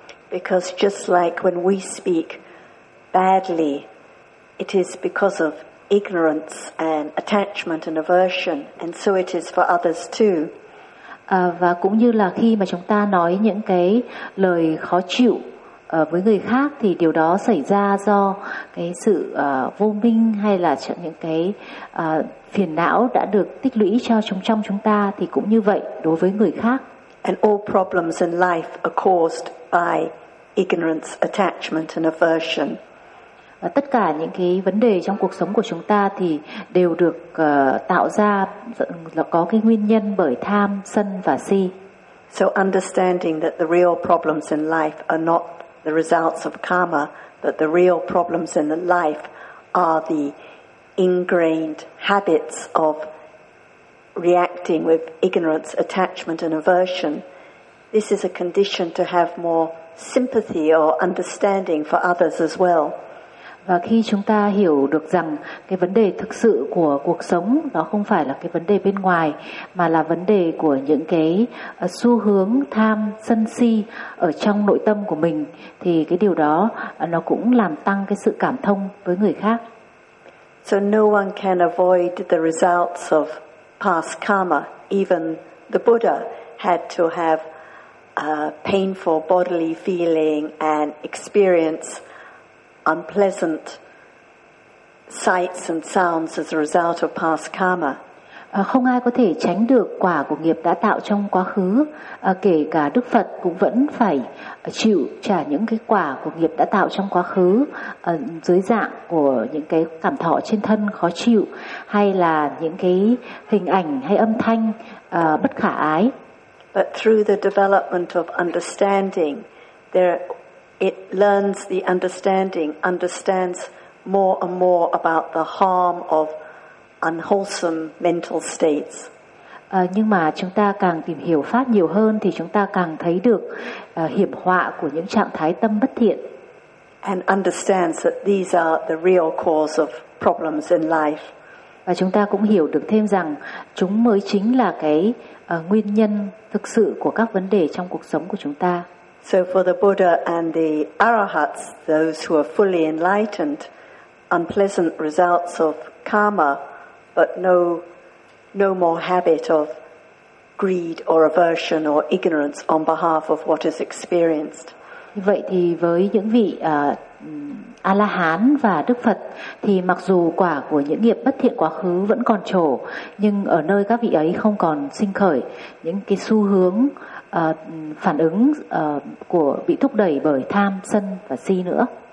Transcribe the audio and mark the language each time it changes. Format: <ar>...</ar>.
<en>Because just like when we speak badly, it is because of ignorance and attachment and aversion, and so it is for others too.</en> <vi>Và cũng như là khi mà chúng ta nói những cái lời khó chịu với người khác, thì điều đó xảy ra do cái sự vô minh hay là những cái phiền não đã được tích lũy cho trong chúng ta, thì cũng như vậy đối với người khác.</vi> <en>And all problems in life are caused by ignorance, attachment and aversion.</en> <vi>Và tất cả những cái vấn đề trong cuộc sống của chúng ta thì đều được tạo ra là có cái nguyên nhân bởi tham, sân và si.</vi> <en>So understanding that the real problems in life are not the results of karma, that the real problems in the life are the ingrained habits of reacting with ignorance, attachment, and aversion. This is a condition to have more sympathy or understanding for others as well.</en> <vi>Và khi chúng ta hiểu được rằng cái vấn đề thực sự của cuộc sống nó không phải là cái vấn đề bên ngoài mà là vấn đề của những cái xu hướng tham sân si ở trong nội tâm của mình thì cái điều đó nó cũng làm tăng cái sự cảm thông với người khác.</vi> <en>So no one can avoid the results of past karma. Even the Buddha had to have a painful bodily feeling and experience unpleasant sights and sounds as a result of past karma.</en> <vi>Không ai có thể tránh được quả của nghiệp đã tạo trong quá khứ, kể cả Đức Phật cũng vẫn phải chịu trả những cái quả của nghiệp đã tạo trong quá khứ dưới dạng của những cái cảm thọ trên thân khó chịu hay là những cái hình ảnh hay âm thanh bất khả ái.</vi> <en>But through the development of understanding, it learns the understanding, understands more and more about the harm of unwholesome mental states.</en> <vi>Nhưng mà chúng ta càng tìm hiểu pháp nhiều hơn thì chúng ta càng thấy được hiểm họa của những trạng thái tâm bất thiện.</vi> <en>And understands that these are the real cause of problems in life.</en> <vi>Và chúng ta cũng hiểu được thêm rằng chúng mới chính là cái nguyên nhân thực sự của các vấn đề trong cuộc sống của chúng ta.</vi> <en>So for the Buddha and the Arahats, those who are fully enlightened, unpleasant results of karma, but no more habit of greed or aversion or ignorance on behalf of what is experienced.</en> <vi>Vậy thì với những vị A-la-hán và Đức Phật thì mặc dù quả của những nghiệp bất thiện quá khứ vẫn còn trổ, nhưng ở nơi các vị ấy không còn sinh khởi những cái xu hướng phản ứng của bị thúc đẩy bởi tham sân và si nữa.</vi>